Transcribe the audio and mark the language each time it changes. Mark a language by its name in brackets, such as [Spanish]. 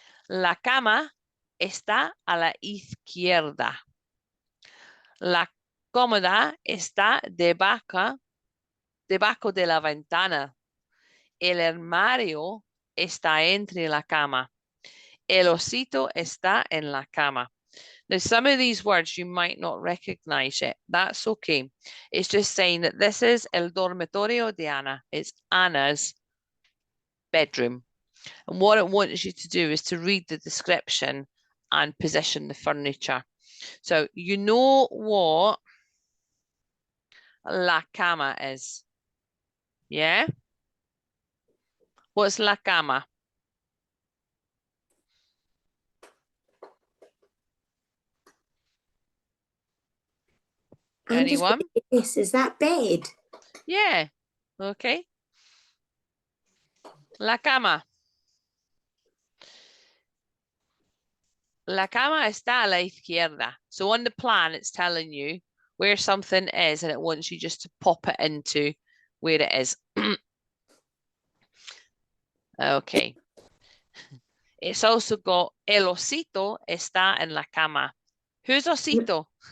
[Spanish] La cama está a la izquierda. La cómoda está debajo de la ventana. El armario está entre la cama. El osito está en la cama. [English] Now, some of these words you might not recognize it. That's okay. It's just saying that this is [Spanish] el dormitorio de Ana. [English] It's Anna's bedroom. And what it wants you to do is to read the description and position the furniture. So you know what la cama is. Yeah? What's la cama? Anyone? Yes, is that bed? Yeah. Okay. [Spanish] La cama. La cama está a la izquierda. [English] So on the plan, it's telling you where something is, and it wants you just to pop it into where it is. Okay. It's also got [Spanish] el osito está en la cama. [English] Who's osito?